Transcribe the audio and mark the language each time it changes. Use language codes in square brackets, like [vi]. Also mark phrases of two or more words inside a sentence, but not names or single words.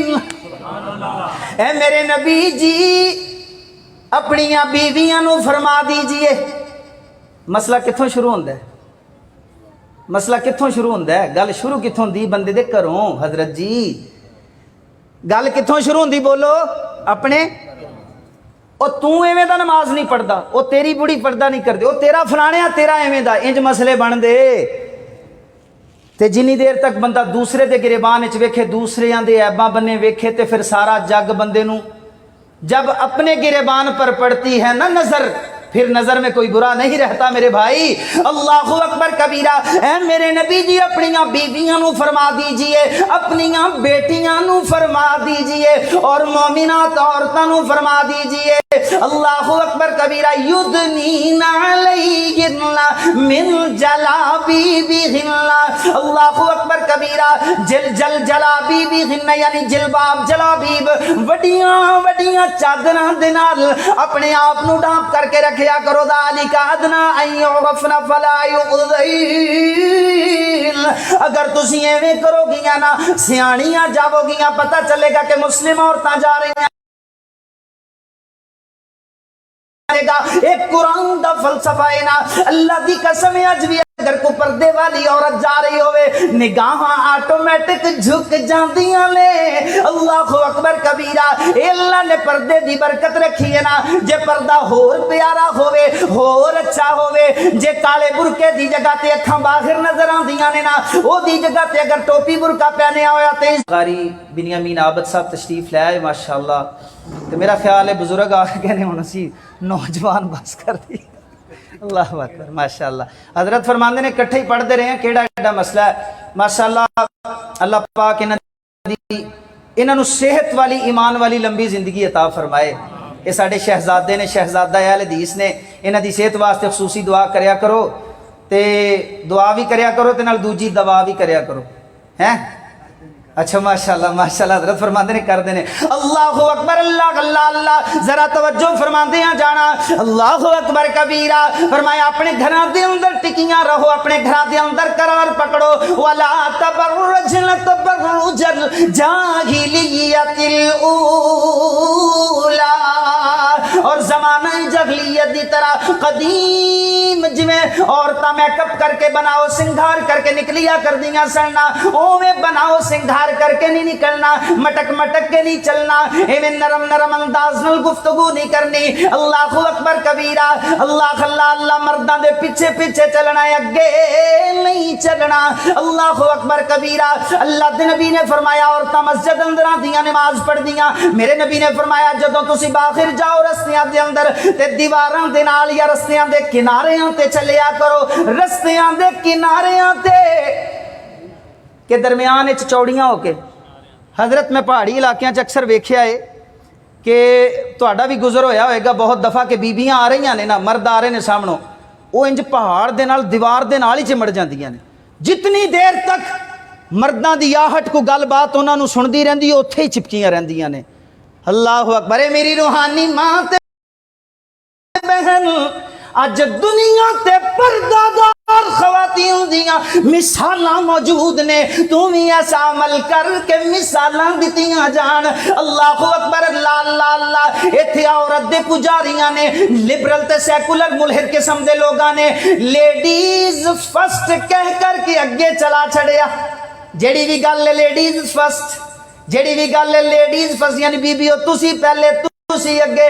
[pa] اے میرے نبی جی اپنی بیویاں نو فرما دیجئے۔ مسئلہ کتھوں شروع ہوندہ ہے؟ مسئلہ کتھوں شروع ہوندہ ہے؟ گل شروع کتھوں دی بندے دے کروں حضرت جی؟ گل کتھوں شروع ہوندی بولو؟ اپنے او تو ایویں دا نماز نہیں پڑھدا، او تیری بڑی پردہ نہیں کردی، او تیرا فلانے تیرا ایویں دا، انج مسئلے بن دے۔ تے جنی دیر تک بندہ دوسرے دے گریبان وچ ویکھے، دوسریاں دے عیباں بنے ویکھے، تے پھر سارا جگ بندے نو جب اپنے گریبان پر پڑتی ہے نا نظر، پھر نظر میں کوئی برا نہیں رہتا میرے بھائی۔ [ar] اللہ اکبر کبیرہ۔ [pa] اے میرے نبی جی اپنیاں بیویاں نو فرما دیجئے، اپنیاں بیٹیاں نو فرما دیجئے، اور مومنات عورتاں نو فرما دیجئے۔ [ar] اللہ اکبر کبیرہ۔ یدنین علیہن من جلابیبہن۔ اللہ اکبر کبیرہ۔ جلابیبہن یعنی جلباب، جلابیب، [pa] وڈیاں وڈیاں چادراں دے نال اپنے آپ نو ڈھانپ کر کے رکھیا کرو۔ [ar] ذالک ادنی ان یعرفن فلا یؤذین۔ [pa] اگر تسی ایویں کرو گیاں نا، سیاںیاں جاؤ گیاں، پتہ چلے گا کہ مسلم عورتاں جا رہی ہیں۔ ایک قرآن دا فلسفہ ہے نا، اللہ دی قسم ہے اج بھی اگر کو پردے والی عورت جا رہی ہوئے، نگاہاں آٹومیٹک جھک جاندیاں نے۔ [ar] اللہ اکبر کبیرہ۔ [pa] اے اللہ نے پردے دی برکت رکھی ہے نا، جے پردہ ہور پیارا ہوئے، ہور اچھا ہوئے، جے کالے برکے دی جگہ تے اکھاں باہر نظر آندیاں نے نا، او دی جگہ تے اگر ٹوپی برکا پہنے ہویا تے قاری بنیامین عابد صاحب تشریف لے آئے ماشاءاللہ۔ تو میرا خیال ہے بزرگ آ کے کہنے ہونا سی نوجوان بس کر دی۔ [ar] اللہ اکبر ماشاءاللہ۔ [pa] حضرت فرماندے نے کٹھے ہی پڑھتے رہے ہیں، کیڑا ایڈا مسئلہ ہے ماشاءاللہ۔ اللہ پاک انہاں نو صحت والی ایمان والی لمبی زندگی عطا فرمائے۔ یہ ساڈے شہزادے نے، شہزادہ اہل حدیث نے، انہاں دی صحت واسطے خصوصی دعا کریا کرو، تے دعا بھی کریا کرو تے نال دوجی دوا بھی کریا کرو ہیں۔ اچھا ماشاءاللہ ماشاءاللہ۔ حضرت فرماندے نے کر دینے [ar] اللہ اکبر۔ [pa] اللہ اللہ اللہ، ذرا توجہ فرماندے ہیں جانا۔ [ar] اللہ اکبر کبیرہ۔ [pa] فرمایا اپنے گھراں دے اندر ٹکیاں رہو، اپنے گھراں دے اندر قرار پکڑو۔ [ar] ولا تبرجن تبرج الجاہلیت الاولی۔ [pa] اور زمانہ جاہلیت دی طرح قدیم جویں عورتاں میک اپ کر کے بناؤ سنگھار کر کے نکلیا کر دیاں سننا، اوویں بناؤ سنگھار کر کے نہیں نکلنا، مٹک مٹک کے نہیں چلنا، ایویں نرم نرم انداز نال گفتگو نہیں کرنی۔ [ar] اللہ اکبر کبیرہ۔ اللہ اللہ اللہ۔ [pa] مرداں دے پیچھے پیچھے چلنا ہے، اگے نہیں چلنا۔ [ar] اللہ اکبر کبیرہ۔ [pa] اللہ دے نبی نے فرمایا عورتاں مسجد اندر آندیاں نماز پڑھ دیاں، میرے نبی نے فرمایا جدوں تسی باہر جاؤ رستیاں دے اندر تے دیواراں دے نال یا رستیاں دے کناریاں تے چلیا کرو، رستیاں دے کناریاں تے کہ درمیان چوڑیاں ہو کے۔ حضرت میں پہاڑی علاقیاں اکثر ویکھیا ہے کہ تہاڈا بھی گزر ہویا ہوئے گا بہت دفعہ کہ بیبیاں آ رہی ہیں نا، مرد آ رہے نے سامنوں، وہ انج پہاڑ دے نال دیوار دے نال ہی چمڑ جاندیاں نے، جتنی دیر تک مرداں دی آہٹ کو گل بات انہاں نو سندی رہندی اوتھے ہی چپکیاں رہندیاں نے۔ [ar] اللہ اکبر۔ [pa] میری روحانی ماں تے بہن، اج دنیا تے پردہ دار خواتین دیاں مثالاں موجود نے، تو بھی ایسا عمل کر کے مثالاں دتیاں جان۔ [ar] اللہ اکبر۔ اللہ اللہ اللہ۔ [pa] ایتھے عورت دے پجاریاں نے، لبرل تے سیکولر ملحد قسم دے لوگاں نے [en] ladies first [pa] کہہ کر کے اگے چلا چھڑیا۔ جیڑی بھی گل ہے [en] ladies first, [pa] جیڑی بھی گل ہے [en] ladies first, [pa] یعنی بیبیو تسی پہلے تسی اگے۔